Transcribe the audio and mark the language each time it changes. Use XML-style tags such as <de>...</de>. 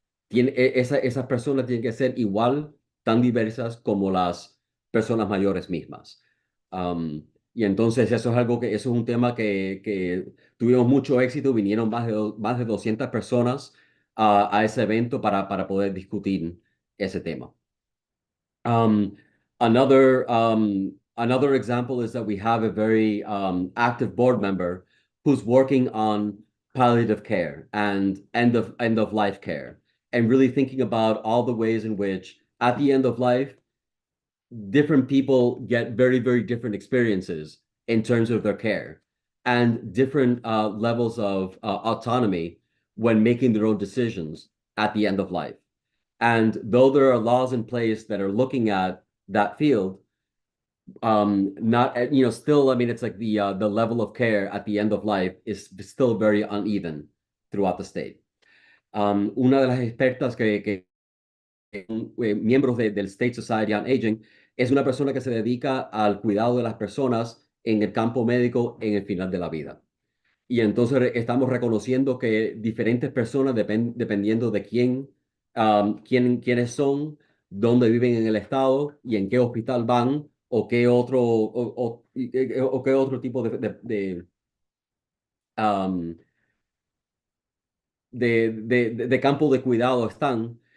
<es>Esas personas tienen que ser igual, tan diversas como las personas mayores mismas. Y entonces eso es eso es un tema que tuvimos mucho éxito, vinieron más de 200 personas a ese evento para poder discutir ese tema.</es> <en>Um, another example is that we have a very active board member who's working on palliative care and end of life care, and really thinking about all the ways in which at the end of life, different people get very, very different experiences in terms of their care and different levels of autonomy when making their own decisions at the end of life. And though there are laws in place that are looking at that field, not still, I mean, it's like the level of care at the end of life is still very uneven throughout the state.</en> <es>Una de las expertas que miembros del State Society on Aging es una persona que se dedica al cuidado de las personas en el campo médico en el final de la vida. Y entonces estamos reconociendo que diferentes personas, dependiendo de quiénes son, dónde viven en el estado y en qué hospital van o qué otro tipo um, de campo de cuidado están.</es>